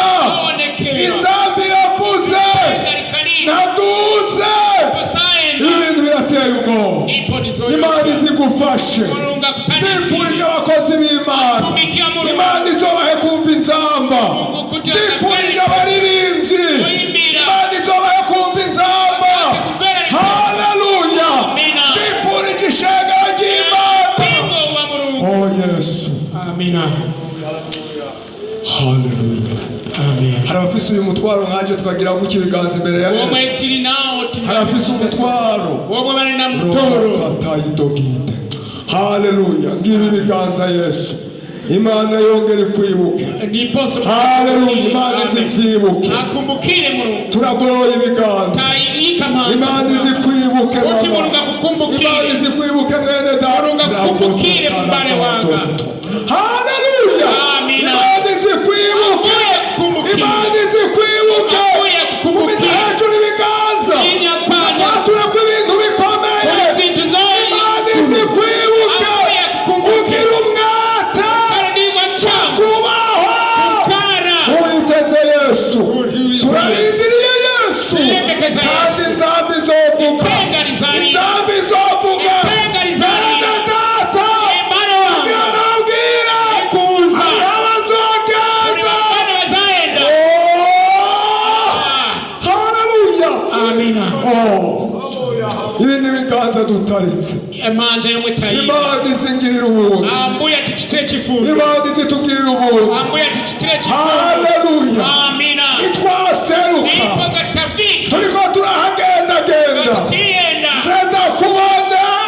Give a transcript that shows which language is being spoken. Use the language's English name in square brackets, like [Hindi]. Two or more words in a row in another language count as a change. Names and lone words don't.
[Rundi] inzambi iravuze ntaduze ibintu birateye ubwoba Imana izigufashe ndifurije abakozi b'Imana Imana izobahe kumva inzamba ndifurije abaririmbyi Imana izobahe kumva inzamba haleluya ndifurije ishengero ry'Imana oh Yesu amina haleluya hari abafise uyu mutwaro nkanje twagira ngo ikibiganza imbere ya Yesu hari abafise umutwaro atayidogite haleluya ngibi ibiganza Yesu Imana yongere kwibuke haleluya Imana izivyibuke turagoroye ibiganza Imana izikwibuke Imana izikwibuke mwene data haleluya Imana izikwibuke Imana izikwibuke kumita hejuru ibiganza wature ko ibintu bikomeye Imana izikwibuke ugira umwete kubaho uyiteze Yesu turarindiriye Yesu kandi inzambi izovuga inzambi izovuga bene data kugira nabwire abazogenda haleluya ibindi biganza dutaritse Imana izingirira ubuntu Imana izitugirira ubuntu haleluya itwaseruka turiko turahagendagenda nzenda kubona